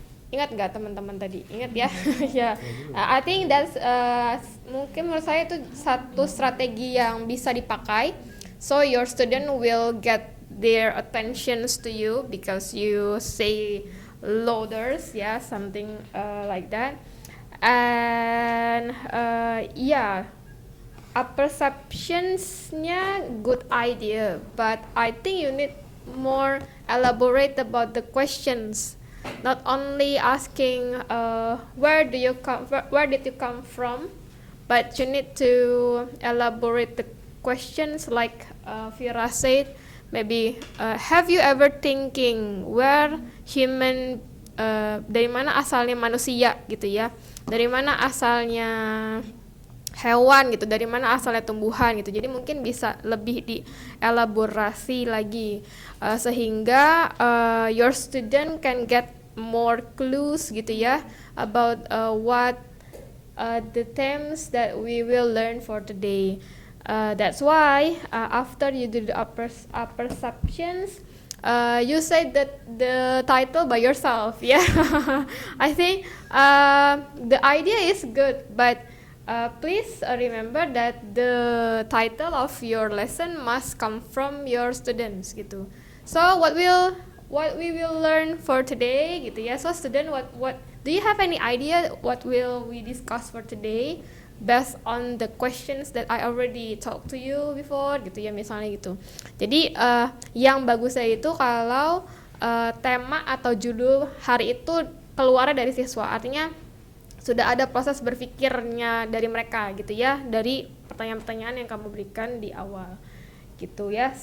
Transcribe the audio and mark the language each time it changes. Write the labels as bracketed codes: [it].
[id] Ingat nggak teman-teman tadi? Ingat ya? Ya. [en] I think that's [id] mungkin menurut saya itu satu strategi yang bisa dipakai. [en] So your student will get their attentions to you because you say louder, yeah, something like that. And yeah, perceptionsnya good idea, but I think you need more elaborate about the questions. Not only asking where did you come from, but you need to elaborate the questions like Vira said. Maybe have you ever thinking where human [id] dari mana asalnya manusia gitu ya, dari mana asalnya hewan gitu, dari mana asalnya tumbuhan gitu. Jadi mungkin bisa lebih dielaborasi lagi sehingga [en] your student can get more clues [id] gitu ya [en] about what the themes that we will learn for today. That's why after you do the perceptions, you say that the title by yourself. Yeah, I think the idea is good, but please remember that the title of your lesson must come from your students gitu. So what we will learn for today [id] gitu ya. [en] So student, what do you have any idea what will we discuss for today based on the questions that I already talked to you before [id] gitu ya, misalnya gitu. Jadi yang bagusnya itu kalau tema atau judul hari itu keluar dari siswa, artinya sudah ada proses berpikirnya dari mereka gitu ya, dari pertanyaan-pertanyaan yang kamu berikan di awal gitu ya.